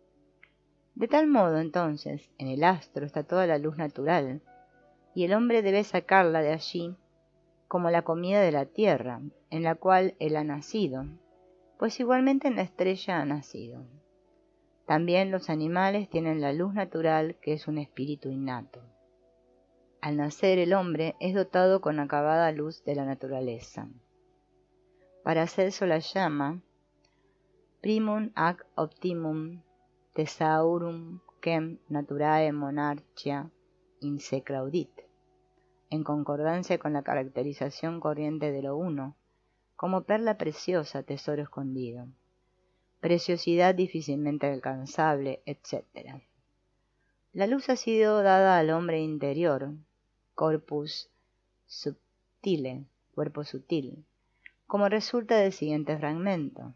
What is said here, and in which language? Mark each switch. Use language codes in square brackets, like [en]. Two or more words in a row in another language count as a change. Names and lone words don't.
[es] De tal modo, entonces, en el astro está toda la luz natural, y el hombre debe sacarla de allí como la comida de la tierra, en la cual él ha nacido, pues igualmente en la estrella ha nacido. También los animales tienen la luz natural, que es un espíritu innato. Al nacer el hombre es dotado con acabada luz de la naturaleza. Paracelso la llama [la] primum ac optimum thesaurum quem naturae monarchia inseclaudit, [es] en concordancia con la caracterización corriente de lo uno, como perla preciosa, tesoro escondido, preciosidad difícilmente alcanzable, etc. La luz ha sido dada al hombre interior, [la] corpus subtile, [es] cuerpo sutil, como resulta del siguiente fragmento.